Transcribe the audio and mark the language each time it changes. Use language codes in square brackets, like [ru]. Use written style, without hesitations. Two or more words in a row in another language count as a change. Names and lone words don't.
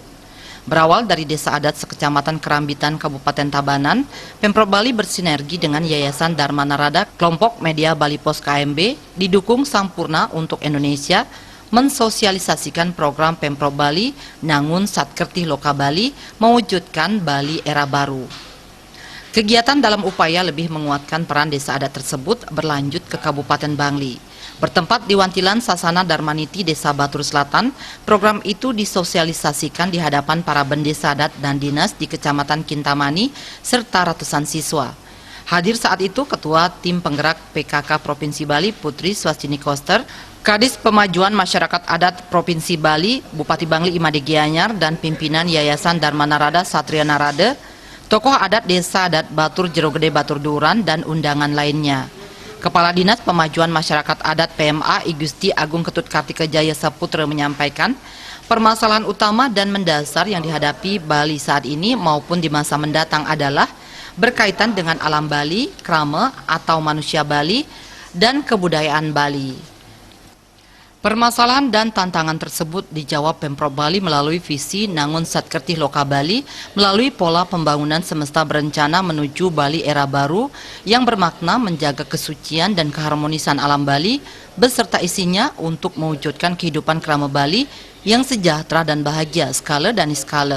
[id] Berawal dari desa adat sekecamatan Kerambitan Kabupaten Tabanan, Pemprov Bali bersinergi dengan Yayasan Dharma Narada Kelompok Media Bali Pos KMB didukung Sampurna untuk Indonesia mensosialisasikan program Pemprov Bali Nangun Satkertih Loka Bali mewujudkan Bali era baru. Kegiatan dalam upaya lebih menguatkan peran desa adat tersebut berlanjut ke Kabupaten Bangli. Bertempat di Wantilan Sasana Darmaniti Desa Batur Selatan, program itu disosialisasikan di hadapan para bendesa adat dan dinas di Kecamatan Kintamani serta ratusan siswa. Hadir saat itu Ketua Tim Penggerak PKK Provinsi Bali Putri Swastini Koster, Kadis Pemajuan Masyarakat Adat Provinsi Bali, Bupati Bangli Imade Gianyar, dan pimpinan Yayasan Dharma Narada Satria Narada, tokoh adat desa adat Batur Jerogede Batur Duran, dan undangan lainnya. Kepala Dinas Pemajuan Masyarakat Adat PMA I Gusti Agung Ketut Kartika Jaya Saputra menyampaikan, permasalahan utama dan mendasar yang dihadapi Bali saat ini maupun di masa mendatang adalah berkaitan dengan alam Bali, krama atau manusia Bali, dan kebudayaan Bali. Permasalahan dan tantangan tersebut dijawab Pemprov Bali melalui visi Nangun Satkertih Loka Bali melalui pola pembangunan semesta berencana menuju Bali era baru yang bermakna menjaga kesucian dan keharmonisan alam Bali beserta isinya untuk mewujudkan kehidupan krama Bali yang sejahtera dan bahagia skala dan iskala.